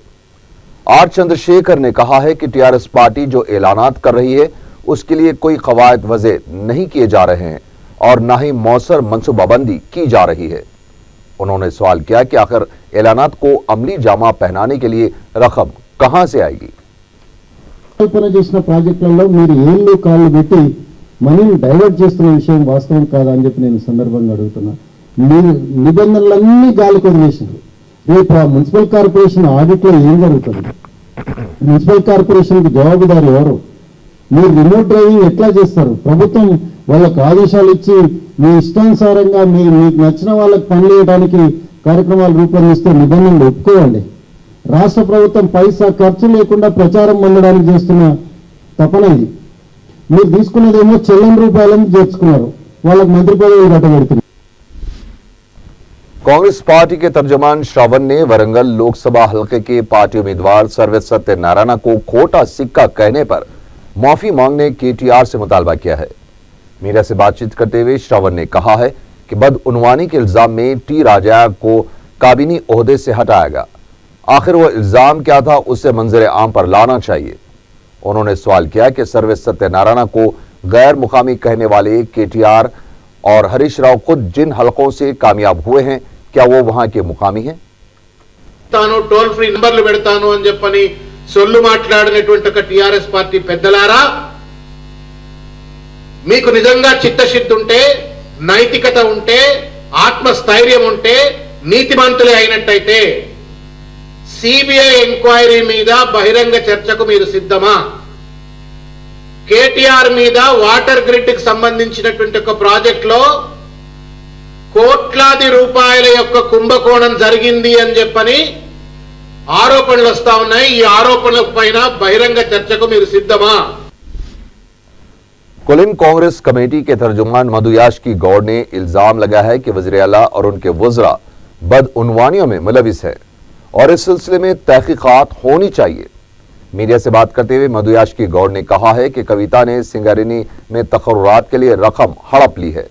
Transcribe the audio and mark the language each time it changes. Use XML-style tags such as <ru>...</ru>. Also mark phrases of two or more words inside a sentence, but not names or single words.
<ur>آر چندرشیکھر نے کہا ہے کہ ٹی آر ایس پارٹی جو اعلانات کر رہی ہے اس کے لیے کوئی قواعد وضع نہیں کیے جا رہے ہیں اور نہ ہی موثر منصوبہ بندی کی جا رہی ہے. انہوں نے سوال کیا کہ آخر اعلانات کو عملی جامہ پہنانے کے لیے رقم کہاں سے آئے گی.</ur> <te>कल्पना చేసిన ప్రాజెక్టులలో మీరు ఏళ్ళు కాళ్ళు పెట్టి మనీని డైవర్ట్ చేస్తున్న విషయం వాస్తవం కాదా అని చెప్పి నేను సందర్భంగా అడుగుతున్నా। మీరు నిబంధనలన్నీ గాలికి వదిలేశారు। రేపు ఆ</te> <en>municipal corporation</en> <te>ఆడిట్లో ఏం జరుగుతుంది?</te> <en>municipal corporation</en> <te>కి జవాబుదారు ఎవరు? మీరు</te> <en>remote driving</en> <te>ఎట్లా చేస్తారు? ప్రభుత్వం వాళ్ళకు ఆదేశాలు ఇచ్చి మీ ఇష్టానుసారంగా మీకు నచ్చిన వాళ్ళకి పనులు చేయడానికి కార్యక్రమాలు రూపొందిస్తే నిబంధనలు ఒప్పుకోవండి। రాష్ట్ర ప్రభుత్వం పైసా ఖర్చు లేకుండా ప్రచారం పొందడానికి చేస్తున్న తపన ఇది। మీరు తీసుకున్నదేమో చెల్లని రూపాయలను చేర్చుకున్నారు, వాళ్ళకి మంత్రి పదవులు కట్టబెడుతున్నారు।</te> <ur>کانگریس پارٹی کے ترجمان شراون نے ورنگل لوک سبھا حلقے کے پارٹی امیدوار سروے ستیہ نارائن کو کھوٹا سکہ کہنے پر معافی مانگنے کے ٹی آر سے مطالبہ کیا ہے. میڈیا سے بات چیت کرتے ہوئے شراون نے کہا ہے کہ بدعنوانی کے الزام میں ٹی راجہ کو کابینی عہدے سے ہٹایا گیا. آخر وہ الزام کیا تھا اسے منظر عام پر لانا چاہیے. انہوں نے سوال کیا کہ سروے ستیہ نارائن کو غیر مقامی کہنے والے کے ٹی آر اور ہریش راؤ خود جن حلقوں سے کامیاب ہوئے ہیں کیا وہ وہاں کے مقامی ہیں?</ur> <en>toll free</en> <te>నంబర్లు పెడతాను అని చెప్పని సొల్లు మాట్లాడినటువంటి ఒక టిఆర్ఎస్ పార్టీ పెద్దలారా, మీకు నిజంగా చిత్తశుద్ధి ఉంటే, నైతికత ఉంటే, ఆత్మస్థైర్యం ఉంటే, నీతిమంతులే అయినట్టయితే</te> <en>CBI enquiry</en> <te>మీద బహిరంగ చర్చకు మీరు సిద్ధమా? కేటీఆర్ మీద</te> <en>water grid</en> <te>కి సంబంధించినటువంటి ఒక ప్రాజెక్ట్ లో కోట్లాది రూపాయల యొక్క కుంభకోణం జరిగింది అని చెప్పని ఆరోపణలు వస్తా ఉన్నాయి। ఈ ఆరోపణల పైన బహిరంగ చర్చకు మీరు సిద్ధమా?</te> <ur>کلین کانگریس کمیٹی کے ترجمان مدھویاش کی گوڑ نے الزام لگایا ہے کہ وزیر اعلیٰ اور ان کے وزراء بدعنوانیوں میں ملوث ہے اور اس سلسلے میں تحقیقات ہونی چاہیے. میڈیا سے بات کرتے ہوئے مدھویاش کی گوڑ نے کہا ہے کہ کویتا نے سنگارینی میں تقررات کے لیے رقم ہڑپ لی ہے.</ur>